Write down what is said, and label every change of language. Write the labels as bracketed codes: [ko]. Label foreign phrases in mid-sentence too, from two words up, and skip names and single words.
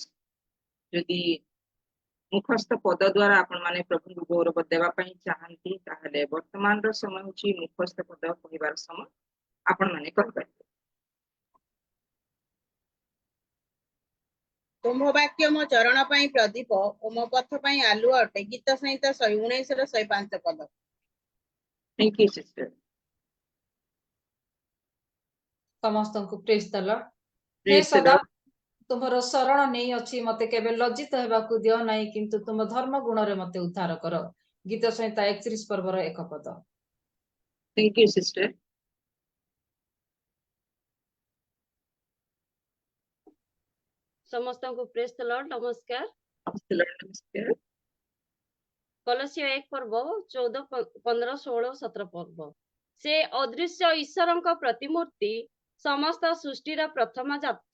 [or] ଯଦି ମୁଖସ୍ଥ ପଦ ଦ୍ୱାରା ଆପଣମାନେ ପ୍ରଭୁଙ୍କୁ ଗୌରବ ଦେବା ପାଇଁ ଚାହାନ୍ତି ତାହେଲେ ବର୍ତ୍ତମାନର ସମୟ ହେଉଛି ମୁଖସ୍ଥ ପଦ କହିବାର ସମୟ। ଆପଣମାନେ କହିପାରିବେ। ତୁମ୍ଭ ବାକ୍ୟ ମୋ ଚରଣ ପାଇଁ ପ୍ରଦୀପ ଓ ମୋ ପଥ ପାଇଁ ଆଲୁଅ ଅଟେ। ଗୀତ ସଂହିତା 119 ର 105 ପଦ। [en] Thank you, sister. [or] ସମସ୍ତଙ୍କୁ [en] Praise the Lord. [or] ହେ [en] Praise the [or] ସଦା [en] Lord. [or] ତୁମର ଶରଣ ନେଇ ଅଛି, ମତେ କେବେ ଲଜ୍ଜିତ ହେବାକୁ ଦିଅ ନାହିଁ, କିନ୍ତୁ ତୁମ ଧର୍ମ ଗୁଣରେ ମତେ ଉଦ୍ଧାର କର। ଗୀତ ସଂହିତା 31 ପର୍ବର 1 ପଦ। [en] Thank you, sister. [or] ସମସ୍ତଙ୍କୁ [en] Praise the Lord. [or] ନମସ୍କାର। ନମସ୍କାର। କଲସ୍ୟ 1 ପର୍ବ 14, 15, 16, 17 ପର୍ବ। ସେ ଅଦୃଶ୍ୟ ଈଶ୍ୱରଙ୍କ ପ୍ରତିମୂର୍ତ୍ତି, ସମସ୍ତ ସୃଷ୍ଟିର ପ୍ରଥମ ଜାତ।